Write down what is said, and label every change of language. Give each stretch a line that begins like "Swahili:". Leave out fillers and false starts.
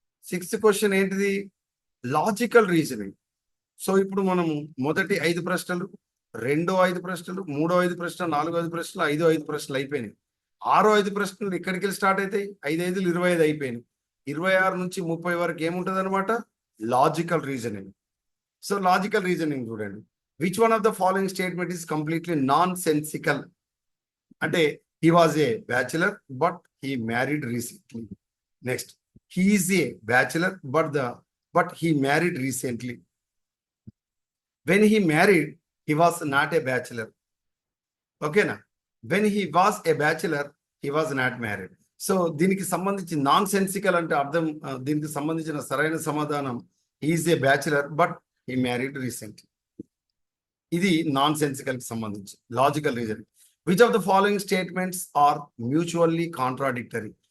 Telugu: Sixth question ఏంటిది? Logical reasoning. So ఇప్పుడు మనము మొదటి 5 ప్రశ్నలు, రెండో 5 ప్రశ్నలు, మూడో 5 ప్రశ్నలు, నాలుగో 5 ప్రశ్నలు, 5 ప్రశ్నలు అయిపోయినాయి. 6 ప్రశ్నలు ఇక్కడికి వెళ్ళి స్టార్ట్ అవుతాయి. 5 25 అయిపోయినాయి. 26 నుంచి 30 వరకు ఏముంటుంది అనమాట? Logical reasoning. So logical reasoning చూడండి.
English: Which one of the following statement is completely nonsensical? అంటే he was a bachelor but he married recently. Next, he is a bachelor but he married recently. When he married, he was not a bachelor. Okay na? When he was a bachelor, he was not married.
Telugu: So దీనికి సంబంధించి non sensical అంటే అర్థం, దీనికి సంబంధించిన సరైన సమాధానం
English: he is a bachelor but he married recently.
Telugu: ఇది non sensical కి సంబంధించి logical reason.
English: Which of the following statements are mutually contradictory?